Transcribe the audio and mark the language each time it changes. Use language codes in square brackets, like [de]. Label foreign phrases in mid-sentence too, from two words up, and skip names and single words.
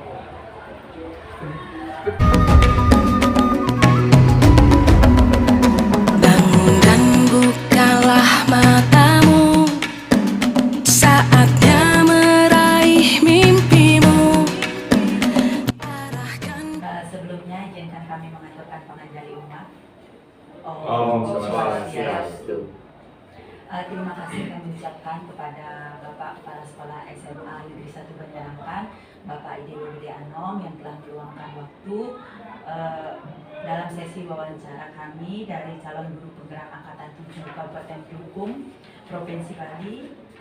[id] Bangun dan bukalah matamu, saatnya meraih mimpimu. Sebelumnya izinkan kami mengaturkan penganjali umat. [ban] Om Swastiastu. [id] Terima kasih kami ucapkan kepada Bapak Kepala Sekolah SMA Negeri 1 Banjarangkan, Bapak Ide Widi Anom yang telah meluangkan waktu dalam sesi wawancara kami dari calon guru penggerak Angkatan 7 Kabupaten Kelungkung, Provinsi Bali.